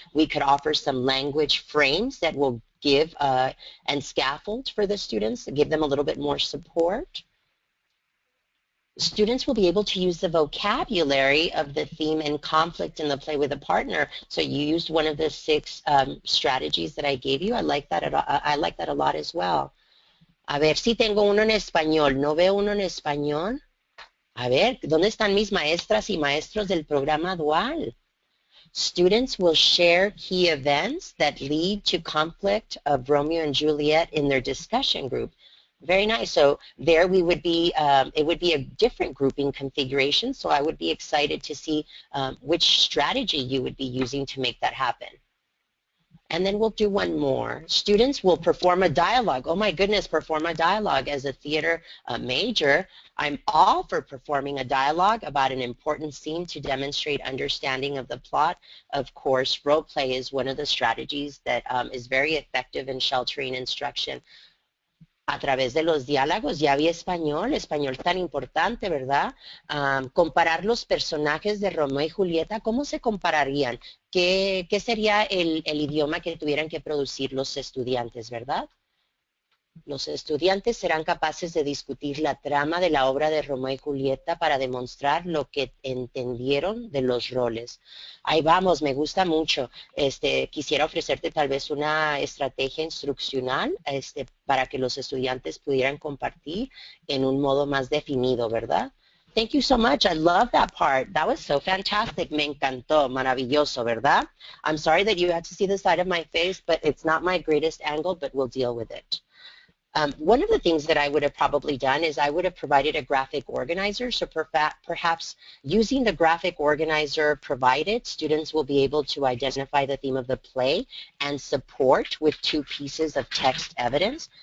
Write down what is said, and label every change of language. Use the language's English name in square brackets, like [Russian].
[English] We could offer some language frames that will give and scaffold for the students, give them a little bit more support. Students will be able to use the vocabulary of the theme and conflict in the play with a partner. So you used one of the 6 strategies that I gave you. I like that a lot as well. [Spanish] A ver si tengo uno en español. ¿No veo uno en español? A ver, ¿dónde están mis maestras y maestros del programa dual? [English] Students will share key events that lead to conflict of Romeo and Juliet in their discussion group. Very nice. So there we would be, it would be a different grouping configuration, so I would be excited to see which strategy you would be using to make that happen. And then we'll do one more. Students will perform a dialogue. Oh my goodness, perform a dialogue. As a theater major, I'm all for performing a dialogue about an important scene to demonstrate understanding of the plot. Of course, role play is one of the strategies that is very effective in sheltering instruction. [Spanish] A través de los diálogos, ya vi español tan importante, ¿verdad? Comparar los personajes de Romeo y Julieta, ¿cómo se compararían? ¿Qué sería el idioma que tuvieran que producir los estudiantes, verdad? Los estudiantes serán capaces de discutir la trama de la obra de Romeo y Julieta para demostrar lo que entendieron de los roles. Ahí vamos, me gusta mucho. Quisiera ofrecerte tal vez una estrategia instruccional para que los estudiantes pudieran compartir en un modo más definido, ¿verdad? [English] Thank you so much. I love that part. That was so fantastic. [Spanish] Me encantó. Maravilloso, ¿verdad? [English] I'm sorry that you had to see the side of my face, but it's not my greatest angle, but we'll deal with it. One of the things that I would have probably done is I would have provided a graphic organizer. So perhaps using the graphic organizer provided, students will be able to identify the theme of the play and support with 2 pieces of text evidence.